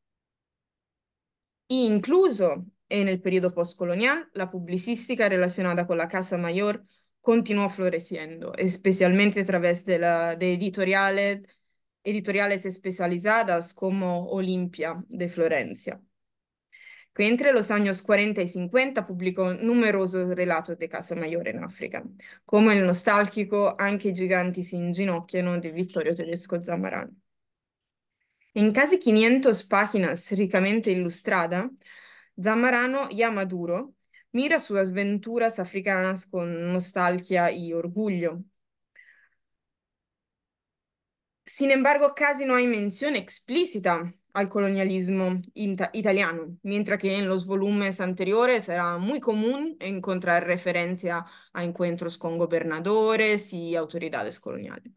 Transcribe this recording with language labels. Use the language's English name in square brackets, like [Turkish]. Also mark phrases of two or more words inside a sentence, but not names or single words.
[Spanish] E incluso en el periodo postcolonial, la publicística relacionada con la Casa Mayor continuó floreciendo, especialmente a través de editoriales especializadas como Olimpia de Florencia, que entre los años 40 y 50 publicó numerosos relatos de Casa Mayor en África, como el nostálgico Anche i giganti si inginocchiano de Vittorio Tedesco Zamorano. En casi 500 páginas ricamente ilustradas, Zamorano, ya maduro, mira sus aventuras africanas con nostalgia y orgullo. Sin embargo, casi no hay mención explícita al colonialismo italiano, mientras que en los volúmenes anteriores era muy común encontrar referencia a encuentros con gobernadores y autoridades coloniales.